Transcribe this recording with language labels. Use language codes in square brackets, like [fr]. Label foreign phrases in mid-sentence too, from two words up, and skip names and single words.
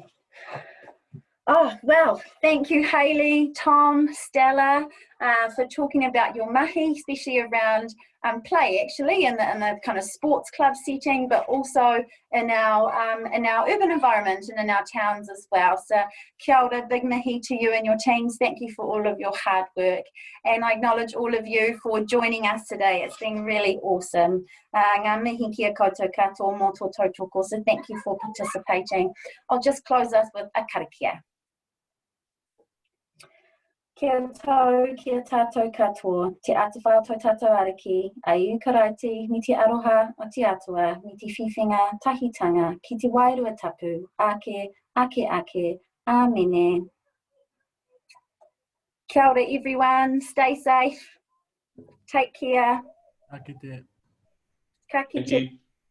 [en] Oh, well, thank you, Hayley, Tom, Stella, for talking about your mahi, especially around play, actually, in the kind of sports club setting, but also in our urban environment and in our towns as well. So, [mi] kia ora, [en] big mihi to you and your teams. Thank you for all of your hard work. And I acknowledge all of you for joining us today. It's been really awesome. [mi] Ngā mihi kia koutou katoa mō tō tautoko, [en] so thank you for participating. I'll just close us with a karakia. [mi] Kia tau, kia tātou katoa, te atawhao tō tātou ariki, a iu karaiti, mi te aroha o te atua, mi te whiwhinga tahitanga, ki te wairua tapu, ake, amene. Kia ora [en] everyone, stay safe, take care. [mi] Ka kite. Ka kite.